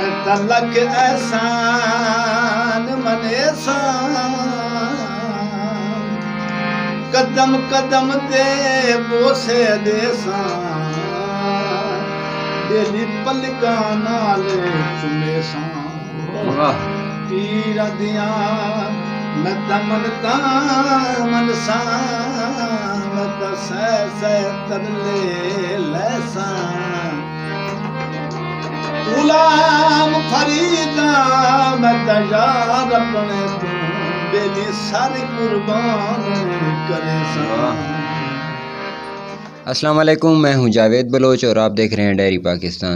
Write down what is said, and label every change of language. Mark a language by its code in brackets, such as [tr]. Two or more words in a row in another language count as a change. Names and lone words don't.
[skr] لک احسان منے سان قدم قدم دے بوسے دے سان دلی پلکاں نال چومے سان پیر دیاں میں دمن تامن سان میں سہ سہ ترلے لے سان غلام فریداں میں یار اپنے تو بیلی ساری قربان کرے سان۔ [ur] السلام علیکم، میں ہوں جاوید بلوچ اور آپ دیکھ رہے ہیں ڈائری پاکستان۔